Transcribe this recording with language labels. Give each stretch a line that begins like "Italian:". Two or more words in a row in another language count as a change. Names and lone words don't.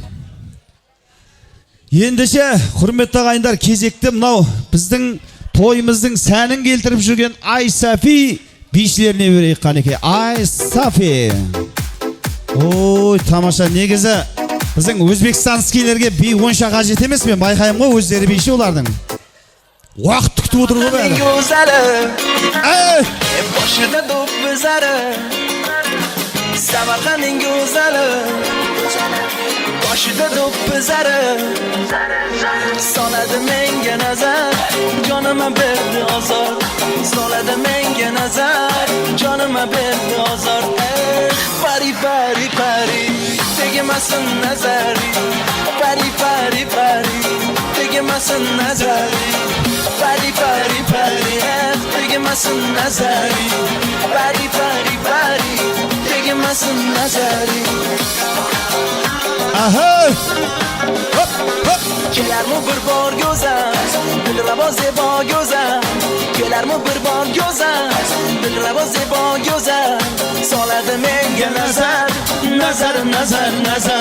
Kazakh: Ендеше, құрметті ағайындар, кезекті мынау біздің тойымыздың сәнін келтіріп жүрген Айсафи бишілеріне берейік қанеке. Айсафи. Ой, тамаша. Негізі біздің өзбекстанскилерге би онша қажет емес, мен байқаймын ғой, өздері биші олардың. Уақыт күтіп отыр ғой бәрі.
Uzbek: Boshida do'q bizari, Samarqandning go'zali. Boshida do'q bizari, soladi menga nazar, jonima berdi ozor. Soladi menga nazar, jonima berdi ozor. Pari pari pari, tegmasin nazari. Pari pari pari, tegmasin nazari. Pari pari pari, tegmasin nazari. Pari pari pari, tegmasin nazari. Aha! Kelarmi bir bor go'zal, dilrabo zebo go'zal. Kelarmi bir bor go'zal, dilrabo zebo go'zal. Soladi menga nazar, nazar nazar nazar.